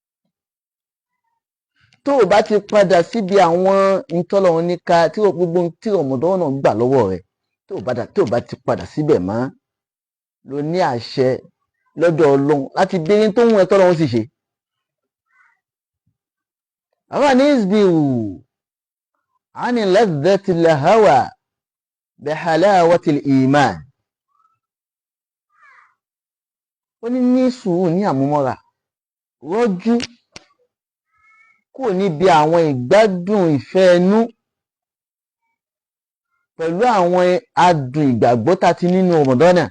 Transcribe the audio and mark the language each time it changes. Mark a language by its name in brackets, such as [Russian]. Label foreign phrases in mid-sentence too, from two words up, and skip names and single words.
[Yoruba] Tó o bá ti padà síbi àwọn ìtọ́lọ́run ní ká tí gbogbo tí Ramadan náà gbà lọ́wọ́ rẹ̀, tó o bá ti padà síbẹ̀ mọ́, ló ní àṣẹ lọ́dọ̀ Ọlọ́run láti béèrè tó ń wọ́n tọ́lọ́run sì ṣe. Àwọn ní [Arabic] اصبروا عن لذة الهوى بحلاوة الإيمان. [Yoruba] Ó ní sùúrù, ní àmúmọ́ra, rọ́jú kò níbi àwọn ìgbádùn ìfẹ́ ẹnú pẹ̀lú àwọn adùn ìgbàgbọ́ tá ti nínú Ramadan náà.